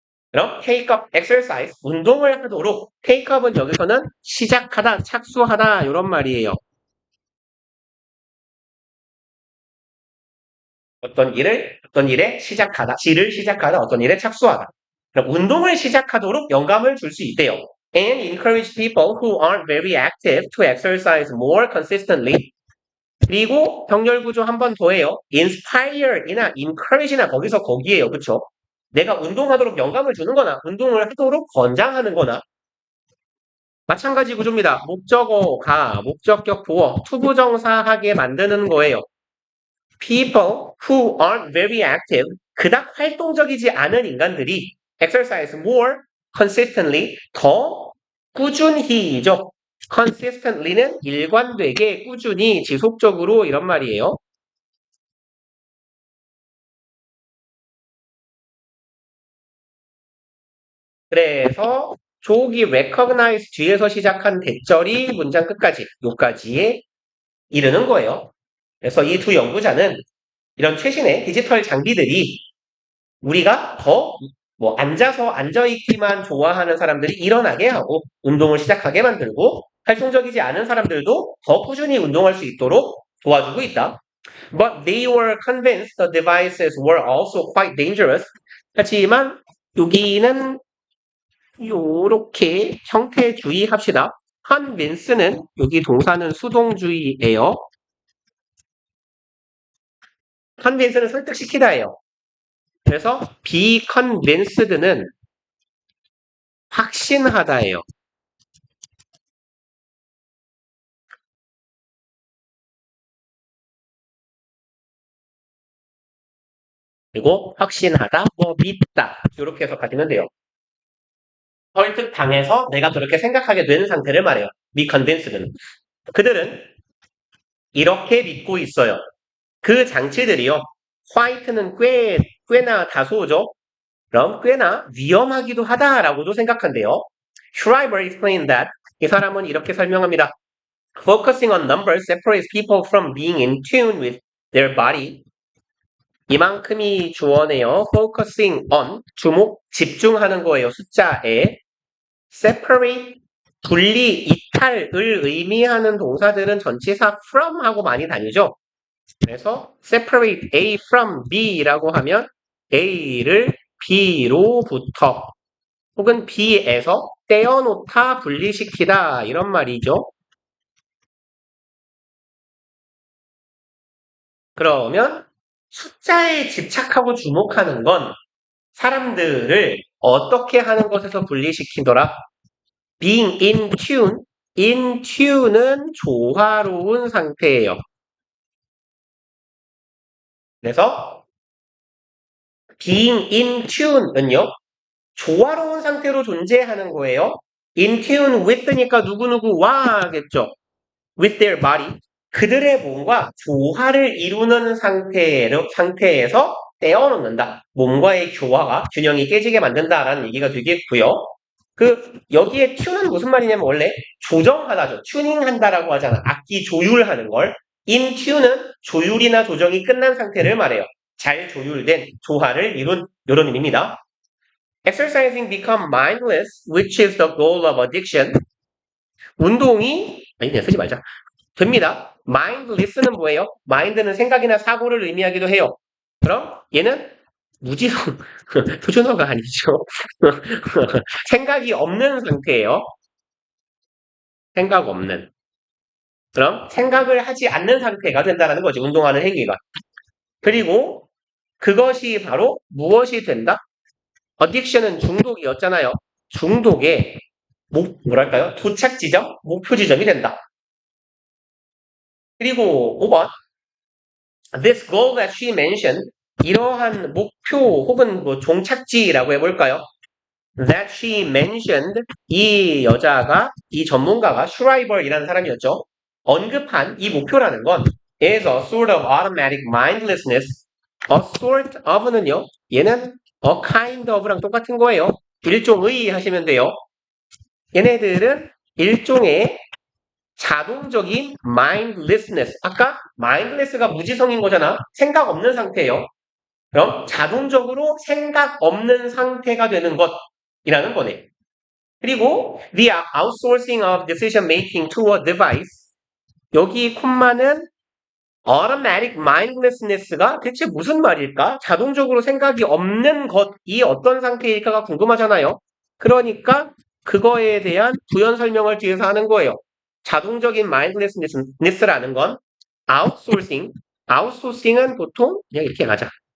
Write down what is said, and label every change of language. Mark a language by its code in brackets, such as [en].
[ko] 그럼 [en] take up exercise, [ko] 운동을 하도록 [en] take up [ko] 은 여기서는 시작하다, 착수하다 이런 말이에요. 어떤 일에 시작하다, 질을 시작하다, 어떤 일에 착수하다. 그럼 운동을 시작하도록 영감을 줄 수 있대요. [en] and encourage people who aren't very active to exercise more consistently. [ko] 그리고 병렬 구조 한 번 더 해요. inspire이나 encourage나 거기에요. 그쵸? 내가 운동하도록 영감을 주는 거나 운동을 하도록 권장하는 거나 마찬가지 구조입니다. 목적어가 목적격 보어 투부정사하게 만드는 거예요. [en] People who aren't very active [ko] 그닥 활동적이지 않은 인간들이 [en] exercise more consistently [ko] 더 꾸준히죠. consistently는 일관되게 꾸준히 지속적으로 이런 말이에요. 그래서 조기 recognize 뒤에서 시작한 대절이 문장 끝까지 요까지에 이르는 거예요. 그래서 이 두 연구자는 이런 최신의 디지털 장비들이 우리가 더 앉아서 앉아있기만 좋아하는 사람들이 일어나게 하고 운동을 시작하게 만들고 활동적이지 않은 사람들도 더 꾸준히 운동할 수 있도록 도와주고 있다. [en] But they were convinced the devices were also quite dangerous. [ko] 하지만 여기는 요렇게 형태 주의합시다. convince는 여기 동사는 수동주의예요. convince는 설득시키다예요. 그래서 [en] be convinced [ko] 는 확신하다예요. 그리고 확신하다, 믿다 이렇게 해석하시면 돼요. 설득당해서 내가 그렇게 생각하게 된 상태를 말해요. [en] be convinced [ko] 는. 그들은 이렇게 믿고 있어요. 그 장치들이요. quite는 꽤나 다소죠. 그럼 꽤나 위험하기도 하다라고도 생각한대요. [en] Schreiber explained that [ko] 이 사람은 이렇게 설명합니다. [en] Focusing on numbers separates people from being in tune with their body. [ko] 이만큼이 주어네요. [en] Focusing on [ko] 집중하는 거예요. 숫자에 separate 분리, 이탈을 의미하는 동사들은 전치사 from하고 많이 다니죠. 그래서 [en] separate A from B [ko] 라고 하면 A를 B로부터 혹은 B에서 떼어놓다, 분리시키다 이런 말이죠. 그러면 숫자에 집착하고 주목하는 건 사람들을 어떻게 하는 것에서 분리시키더라? [en] Being in tune, in tune은 [ko] 조화로운 상태예요. 그래서 [en] being in tune은요. [ko] 조화로운 상태로 존재하는 거예요. [en] In tune with니까 [ko] 누구누구와겠죠. [en] With their body. [ko] 그들의 몸과 조화를 이루는 상태에서 떼어놓는다. 몸과의 교화가 균형이 깨지게 만든다라는 얘기가 되겠고요. 여기에 tune은 무슨 말이냐면 원래 조정하다죠. 튜닝한다라고 하잖아. 악기 조율하는 걸. in tune은 조율이나 조정이 끝난 상태를 말해요. 잘 조율된 조화를 이룬 이런 의미입니다. [en] Exercising become mindless, which is the goal of addiction. [ko] 운동이 그냥 쓰지 말자. 됩니다. mindless는 뭐예요? mind는 생각이나 사고를 의미하기도 해요. 그럼 얘는 무지성 표준어가 아니죠. 생각이 없는 상태예요. 생각 없는. 그럼 생각을 하지 않는 상태가 된다는 거지. 운동하는 행위가. 그리고 그것이 바로 무엇이 된다? 어딕션은 중독이었잖아요. 중독의 뭐랄까요? 도착 지점, 목표 지점이 된다. 그리고 5번. [en] This goal that she mentioned, [ko] 이러한 목표 혹은 종착지라고 해볼까요? [en] That she mentioned, [ko] 이 여자가, 이 전문가가 슈라이벌이라는 사람이었죠. 언급한 이 목표라는 건 [en] is a sort of automatic mindlessness. A sort of [ko] 는요, 얘는 [en] a kind of [ko] 랑 똑같은 거예요. 일종의 하시면 돼요. 얘네들은 일종의 자동적인 mindlessness. 아까 mindless가 무지성인 거잖아. 생각 없는 상태예요. 그럼 자동적으로 생각 없는 상태가 되는 것이라는 거네. [en] 그리고 the outsourcing of decision making to a device. [ko] 여기 콤마는 automatic mindlessness가 대체 무슨 말일까? 자동적으로 생각이 없는 것이 어떤 상태일까가 궁금하잖아요. 그러니까 그거에 대한 부연 설명을 뒤에서 하는 거예요. 자동적인 마인드네스라는 건 아웃소싱, 아웃소싱은 보통 그냥 이렇게 가자.